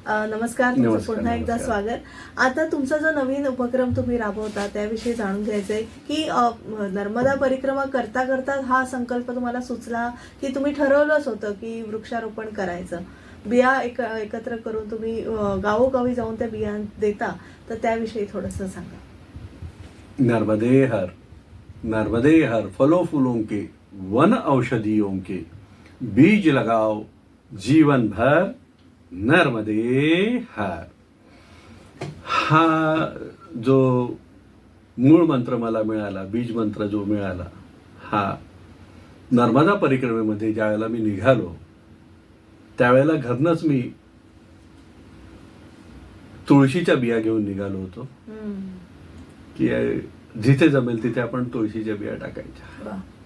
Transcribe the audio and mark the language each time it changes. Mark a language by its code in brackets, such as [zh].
[mr] नमस्कार, तुमचं पुन्हा एकदा स्वागत. आता तुमचा जो नवीन उपक्रम तुम्ही राबवता त्याविषयी जाणून घ्यायचंय की नर्मदा परिक्रमा करता करता हा संकल्प तुम्हाला सुचला की तुम्ही ठरवलंच होतं की वृक्षारोपण करायचं, बिया एकत्र करून तुम्ही गावोगावी जाऊन त्या बिया देता, तर त्याविषयी थोडंसं सांगा. [hi] नर्मदे हर. नर्मदे हर. फलों फूलों के वन औषधियों के बीज लगाओ जीवन भर. नर्मदे हर. [mr] हा जो मूळ मंत्र मला मिळाला, बीज मंत्र जो मिळाला, हा नर्मदा परिक्रमेमध्ये ज्यावेळेला मी निघालो त्यावेळेला घरनंच मी तुळशीच्या बिया घेऊन निघालो होतो की जिथे जमेल तिथे आपण तुळशीच्या बिया टाकायच्या.